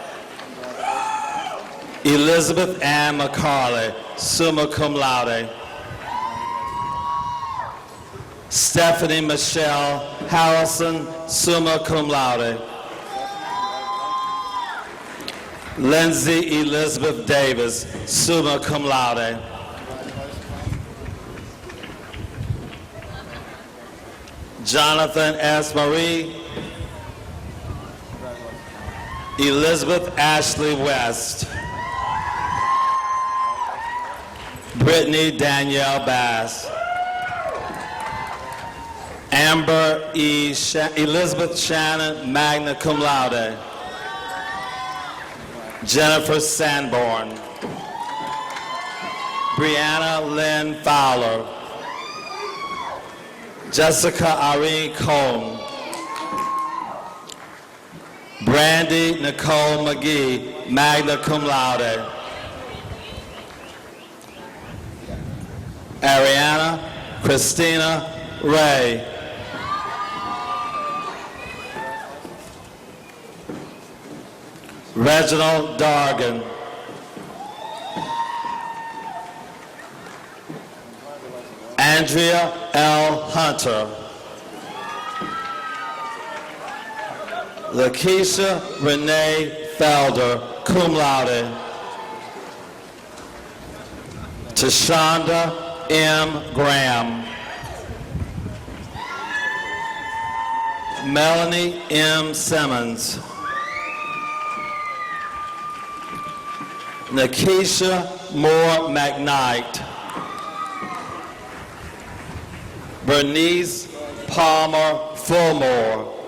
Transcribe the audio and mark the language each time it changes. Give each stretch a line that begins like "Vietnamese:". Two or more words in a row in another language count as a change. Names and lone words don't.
English: Elizabeth Ann McCarley,
Latin: summa cum laude.
English: Stephanie Michelle Harrison,
Latin: summa cum laude.
English: Lindsay Elizabeth Davis,
Latin: summa cum laude.
English: Jonathan S. Marie. Elizabeth Ashley West. Brittany Danielle Bass. Amber E. Elizabeth Shannon,
Latin: magna cum laude.
English: Jennifer Sanborn. Brianna Lynn Fowler. Jessica Irene Cohn. Brandy Nicole McGee,
Latin: magna cum laude.
English: Ariana Christina Ray. Reginald Dargan. Andrea L. Hunter. Lakeisha Renee Felder,
Latin: cum laude.
English: Tashonda M. Graham. Melanie M. Simmons. Nakisha Moore McKnight. Bernice Palmer Fullmore.